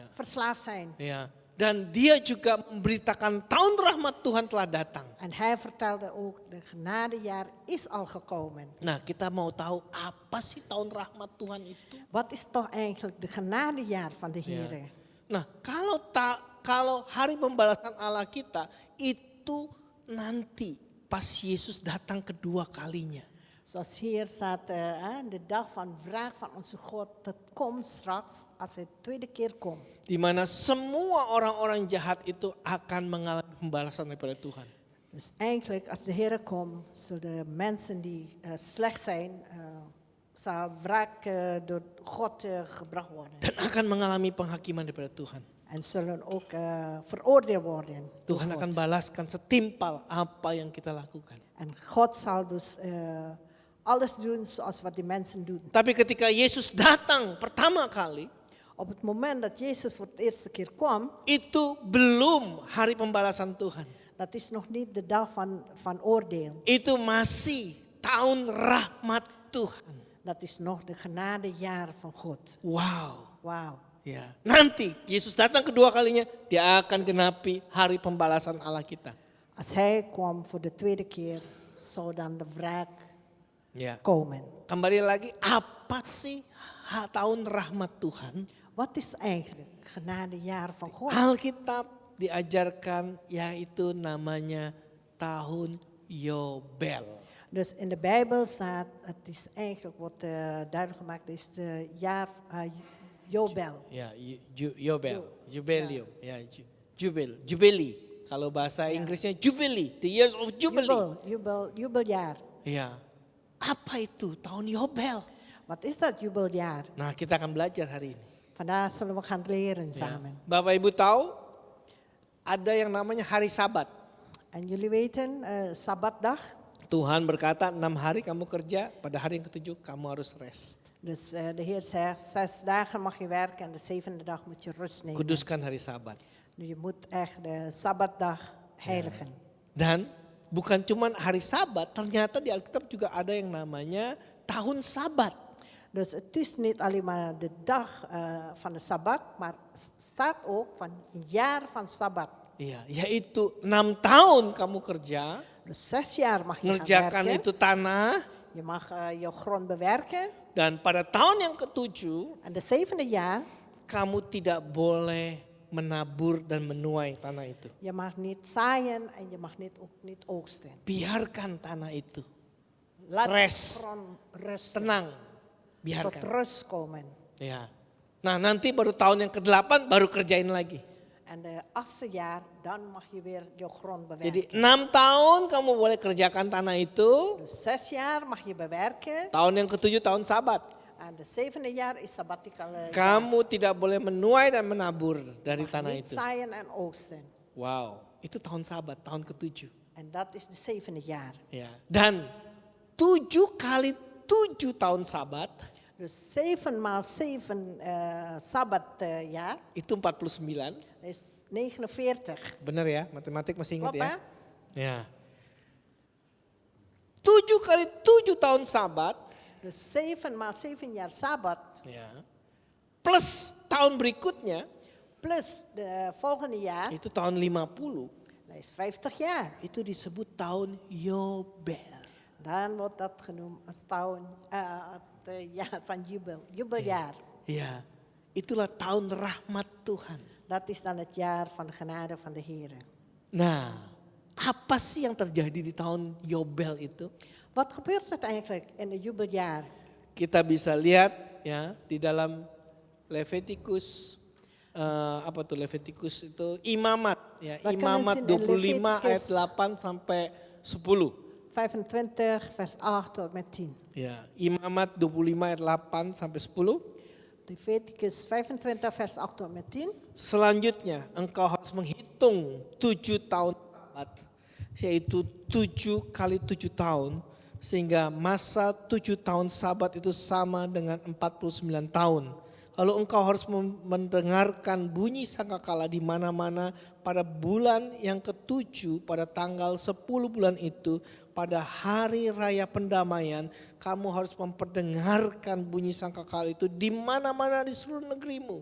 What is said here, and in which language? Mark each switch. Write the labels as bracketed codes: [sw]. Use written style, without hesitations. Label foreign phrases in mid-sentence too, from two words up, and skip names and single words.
[nl] verslaafd zijn. [id] Ya. Dan dia juga memberitakan tahun rahmat Tuhan telah datang. [nl] En hij vertelde ook, de genadejaar is al gekomen. [id] Nah, kita mau tahu apa sih tahun rahmat Tuhan itu? [nl] Wat is toch eigenlijk de genadejaar van de Heer? [id] Ya. Nah, kalau hari pembalasan Allah kita itu nanti pas Yesus datang kedua kalinya. [nl] Zoals hier staat, de dag van wraak van onze God, dat komt straks als hij de tweede keer komt. [id] Di mana semua orang-orang jahat itu akan mengalami pembalasan daripada Tuhan. [nl] Dus eigenlijk als de Heer komt, zullen de mensen die slecht zijn, zal wraak door God gebracht worden. [id] Dan akan mengalami penghakiman daripada Tuhan. [nl] En zullen ook veroordeeld worden. door [id] Tuhan [nl] God. [id] akan balaskan setimpal apa yang kita lakukan. [nl] En God zal dus alles doen zoals wat die mensen doen. [id] Tapi ketika Yesus datang pertama kali, [nl] Op het moment dat Jezus voor de eerste keer kwam, [id] itu belum hari pembalasan Tuhan. [nl] dat is nog niet de dag van oordeel. [id] Itu masih tahun rahmat Tuhan. [nl] Dat is nog de genadejaar van God. [id] Wow. [nl] Wauw. [id] Ya, nanti Yesus datang kedua kalinya, dia akan genapi hari pembalasan Allah kita. [nl] Als hij kwam voor de tweede keer, zou dan de wraak [id] Ya. [nl] komen. [id] Kembali lagi, apa sih tahun rahmat Tuhan? [nl] Wat is eigenlijk het genadejaar van God? [id] Alkitab diajarkan yaitu namanya tahun Yobel. [nl] Dus in de Bijbel staat, het is eigenlijk wat duidelijk gemaakt is, de jaar Jobel. [id] Ya, Yobel, Jubileum, ya, Jubilee. Kalau bahasa Inggrisnya Jubilee, [en] the years of Jubilee. [nl] Jubeljaar. [id] Ya, apa itu tahun Yobel? [nl] Wat is dat jubeljaar? [id] Nah, kita akan belajar hari ini. [nl] Vandaag zullen we gaan leren [id] Ya. [nl] samen. [id] Bapak Ibu tahu ada yang namanya hari Sabat. [nl] En jullie weten, Sabbatdag. [id] Tuhan berkata 6 hari kamu kerja, pada hari yang ketujuh kamu harus rest. [nl] Dus de Heer zegt, 6 dagen mag je werken en de 7e dag moet je rust nemen. [id] Kuduskan hari Sabat. [nl] Dus je moet echt de Sabbatdag heiligen. [id] Dan bukan cuma hari Sabat, ternyata di Alkitab juga ada yang namanya tahun Sabat. [nl] Dus het is niet alleen maar de dag van de Sabbat, maar staat ook van een jaar van Sabbat. [id] Ya, yaitu 6 tahun kamu kerja, [nl] Dus 6 jaar mag je gaan [id] ngerjakan [nl] werken. [id] itu tanah, [nl] Je mag je grond bewerken. [id] dan pada tahun yang ke-7 [nl] En de 7e jaar, [id] kamu tidak boleh menabur dan menuai tanah itu. [nl] je mag niet zaaien en je mag ook niet oogsten. [id] Biarkan tanah itu [nl] Laat [id] Rest. [nl] de grond rusten, [id] tenang, [nl] tot [id] biarkan. [nl] rust komen. [id] Ya. Nah nanti baru tahun yang ke-8 baru kerjain lagi. [nl] En de 8e jaar, dan mag je weer je grond bewerken. [id] Jadi 6 tahun kamu boleh kerjakan tanah itu, [nl] Dus 6 jaar mag je bewerken. [id] tahun yang ke-7 tahun Sabat. [nl] En de 7e jaar is sabbatical jaar. [id] Kamu tidak boleh menuai dan menabur dari [nl] Mag [id] tanah [nl] niet [id] itu. [nl] zaaien en oogsten. [id] Wow, itu tahun Sabat, tahun ke-7. [nl] En dat is de 7e jaar. [id] Ya. Dan 7 kali 7 tahun Sabat [nl] Dus 7 maal 7 sabbatjaar, [id] itu 49. [nl] dat is 49. [id] Benar ya, matematik masih ingat [nl] Klopt [id] ya? [nl] hè? [id] Ya. 7 kali 7 tahun Sabat, [nl] Dus 7 maal 7 jaar sabbat, [id] ya, plus tahun berikutnya [nl] plus de volgende jaar, [id] itu tahun 50. [nl] dat is 50 jaar. [id] Itu disebut tahun Yobel. [nl] Dan wordt dat genoemd als het jaar van jubeljaar. [id] Ya, itulah tahun rahmat Tuhan. [nl] Dat is dan het jaar van de genade van de Heer. [id] Nah, apa sih yang terjadi di tahun Yobel itu? [nl] Wat gebeurt er eigenlijk in het jubeljaar? [id] Kita bisa lihat ya di dalam Levitikus apa tuh Levitikus itu Imamat ya, [nl] Wat [id] Imamat [nl] kan je zien in [id] 25 ayat [nl] Leviticus? [id] 8 sampai 10. [nl] 25 vers 8 tot met 10. [id] Ya, Imamat 25 ayat 8 sampai 10. [nl] Leviticus 25 vers 8 tot met 10. [id] Selanjutnya engkau harus menghitung 7 tahun Sabat, yaitu 7 kali 7 tahun, sehingga masa 7 tahun Sabat itu sama dengan 49 tahun. Lalu engkau harus mendengarkan bunyi sangkakala di mana-mana pada bulan yang ke-7, pada tanggal 10 bulan itu, pada hari raya pendamaian, kamu harus memperdengarkan bunyi sangkakala itu di mana-mana di seluruh negerimu.